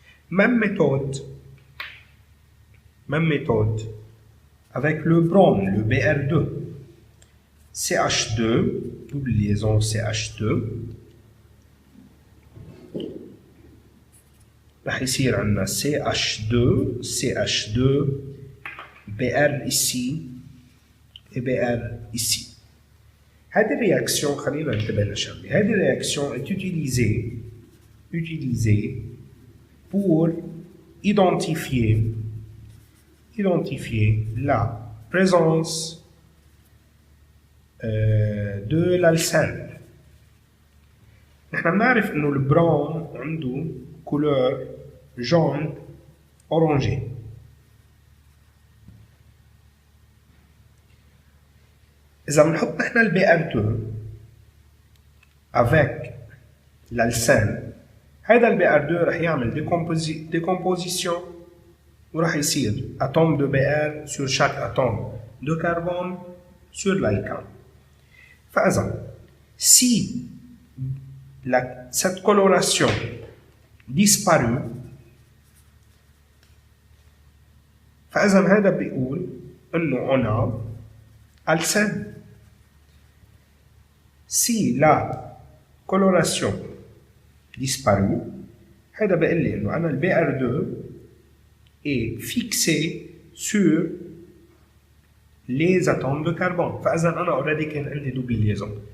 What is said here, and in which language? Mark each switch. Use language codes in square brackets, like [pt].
[fr] Même méthode avec le brome, le Br2, CH2, double liaison CH2, [ar] راح يصير عندنا [fr] CH2 Br ici et Br ici. [ar] هذه الرياكسيون خلينا ننتبه لشغله. هذه الرياكسيون [fr] est utilisée pour identifier la présence de l'alcène. [ar] نحن بنعرف انه البرام عنده [fr] couleur jaune orangé. [ar] إذا بنحط نحن البي ار 2 [fr] avec l'alcène، [ar] هذا البي ار 2 رح يعمل décomposition وراح يصير [fr] atome de Br sur chaque atome de carbone sur l'alcane. فإذا si cette coloration disparue، [ar] فإذا هذا بيقول إنه [fr] on a alcène. Si la coloration disparue، [ar] هذا بيقول لي إنه أنا البي ار 2 [fr] est fixé sur les atomes de carbone. [ar] فإذا أنا already كان عندي [fr] double liaison.